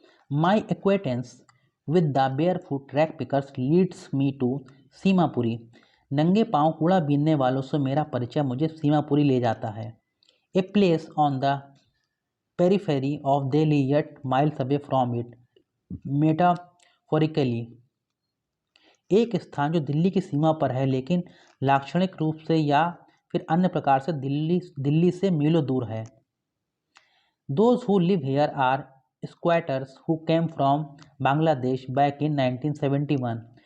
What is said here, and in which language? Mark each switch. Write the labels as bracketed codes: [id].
[en] My acquaintance with the barefoot rag pickers leads me to Seemapuri. [hi] नंगे पांव कूड़ा बीनने वालों से मेरा परिचय मुझे सीमापुरी ले जाता है। [en] A place on the periphery of Delhi yet miles away from it, metaphorically। [hi] एक स्थान जो दिल्ली की सीमा पर है लेकिन लाक्षणिक रूप से या फिर अन्य प्रकार से दिल्ली से मीलों दूर है। [en] Those who live here are squatters who came from Bangladesh back in 1971।